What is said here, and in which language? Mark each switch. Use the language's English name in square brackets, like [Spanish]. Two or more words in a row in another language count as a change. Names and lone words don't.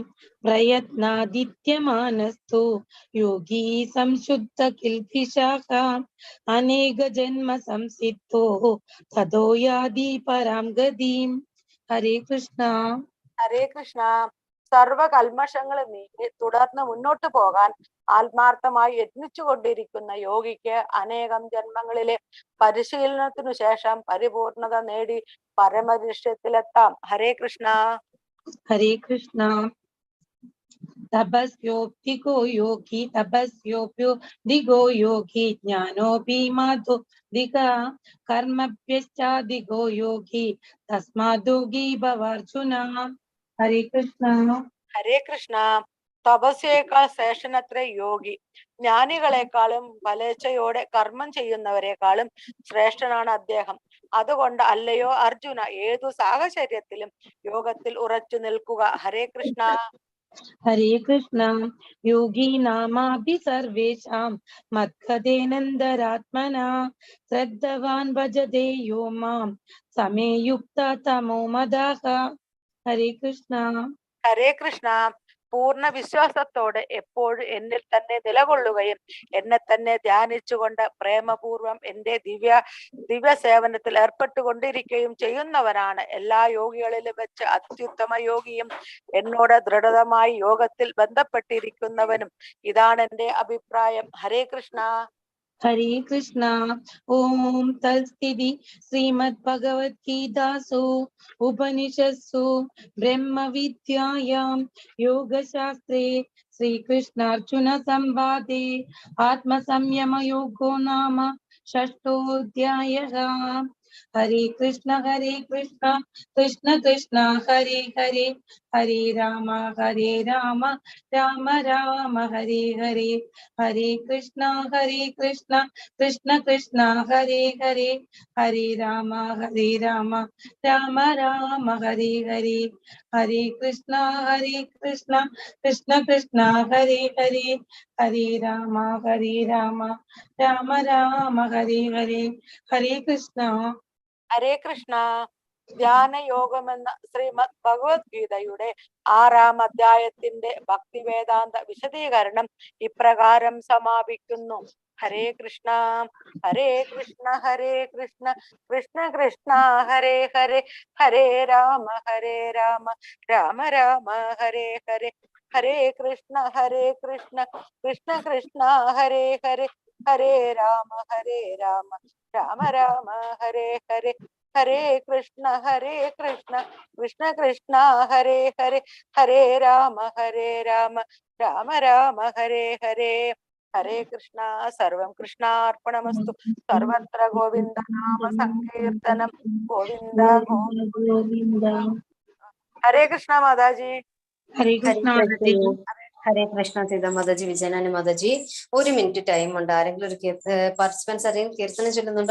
[Sanskrit] പ്രയത്നാദിത്യമാനസ്തു യോഗി സംശുദ്ധ കിൽഭിഷാഃ അനേക ജന്മ സംസിദ്ധോ തതോ യാതി പരാം ഗതിം. [Malayalam] ഹരേ കൃഷ്ണ. ഹരേ കൃഷ്ണ. സർവ കൽമഷങ്ങളും നീക്കി തുടർന്ന് മുന്നോട്ട് പോകാൻ ആത്മാർത്ഥമായി യത്നിച്ചു കൊണ്ടിരിക്കുന്ന യോഗിക്ക് അനേകം ജന്മങ്ങളിലെ പരിശീലനത്തിനു ശേഷം പരിപൂർണത നേടി പരമലക്ഷ്യത്തിലെത്താം. ഹരേ കൃഷ്ണ. ഹരേ കൃഷ്ണ. [Sanskrit] तपस्योऽधिको योगी तपस्योऽप्युधिको योगी ज्ञानोऽपि माधुधिका कर्मभ्यश्चाधिको योगी तस्माद्योगी भव अर्जुन. हरे कृष्ण. [Malayalam] ഹരേ കൃഷ്ണ. തപസ്യേക്കാൾ ശ്രേഷ്ഠനത്ര യോഗി. ജ്ഞാനികളെക്കാളും ഫലേച്ഛയോടെ കർമ്മം ചെയ്യുന്നവരെക്കാളും ശ്രേഷ്ഠനാണ് അദ്ദേഹം. അതുകൊണ്ട് അല്ലയോ അർജുന, ഏതു സാഹചര്യത്തിലും യോഗത്തിൽ ഉറച്ചു നിൽക്കുക. ഹരേ കൃഷ്ണ. [Sanskrit] हरे कृष्ण. योगी नामापि सर्वेषां मद्गतेनन्दरात्मना श्रद्धवान् भजते यो मां समे युक्ता तमो मदः. हरे कृष्ण. [Malayalam] ഹരേ കൃഷ്ണ. പൂർണ്ണ വിശ്വാസത്തോടെ എപ്പോഴും എന്നിൽ തന്നെ നിലകൊള്ളുകയും എന്നെ തന്നെ ധ്യാനിച്ചുകൊണ്ട് പ്രേമപൂർവം എന്റെ ദിവ്യ സേവനത്തിൽ ഏർപ്പെട്ടുകൊണ്ടിരിക്കുകയും ചെയ്യുന്നവനാണ് എല്ലാ യോഗികളിലും വെച്ച് അത്യുത്തമ യോഗിയും എന്നോട് ദൃഢമായി യോഗത്തിൽ ബന്ധപ്പെട്ടിരിക്കുന്നവനും. ഇതാണ് എന്റെ അഭിപ്രായം. ഹരേ കൃഷ്ണ. [Sanskrit] हरे कृष्ण. ओम तत्सदिति श्रीमद्भगवद्गीतासु उपनिषत्सु ब्रह्म विद्यायां योगशास्त्रे श्रीकृष्णार्जुन संवादे आत्मसंयम योगो नाम षष्ठोऽध्यायः. हरे कृष्ण कृष्ण कृष्ण हरे हरे, हरे राम राम राम हरे हरे. हरे कृष्ण कृष्ण कृष्ण हरे हरे, हरे राम राम राम हरे हरे. हरे कृष्ण कृष्ण कृष्ण हरे हरे, हरे राम राम हरे हरे. हरे कृष्ण. [Malayalam] ഹരേ കൃഷ്ണ. ധ്യാനയോഗമെന്ന ശ്രീമദ് ഭഗവത്ഗീതയുടെ 6-ാം അധ്യായത്തിന്റെ ഭക്തിവേദാന്ത വിശദീകരണം ഇപ്രകാരം സമാപിക്കുന്നു. [Sanskrit] ഹരേ കൃഷ്ണ. ഹരേ കൃഷ്ണ കൃഷ്ണ കൃഷ്ണ ഹരേ ഹരേ, ഹരേ രാമ രാമ രാമ ഹരേ ഹരേ. ഹരേ കൃഷ്ണ കൃഷ്ണ കൃഷ്ണ ഹരേ ഹരേ, ഹരേ രാമ രാമ രാമ ഹരേ ഹരേ. ഹരേ കൃഷ്ണ കൃഷ്ണ കൃഷ്ണ ഹരേ ഹരേ, ഹരേ രാമ രാമ രാമ ഹരേ ഹരേ. ഹരേ കൃഷ്ണ. സർവം കൃഷ്ണാർപ്പണമസ്തു. സർവത്ര ഗോവിന്ദ നാമ സങ്കീർത്തനം. ഗോവിന്ദ ഗോവിന്ദ. [Malayalam] ഹരേ കൃഷ്ണ മാതാജി. ഹരേ കൃഷ്ണ. ഹരേ കൃഷ്ണ സീത മാതാജി, വിജയനാനി മാതാജി. 1 മിനിറ്റ് ടൈം ഉണ്ട്. ആരെങ്കിലും ഒരു പാർട്ടിസിപ്പൻസ് ആരെങ്കിലും കീർത്തനം ചൊല്ലുന്നുണ്ടോ?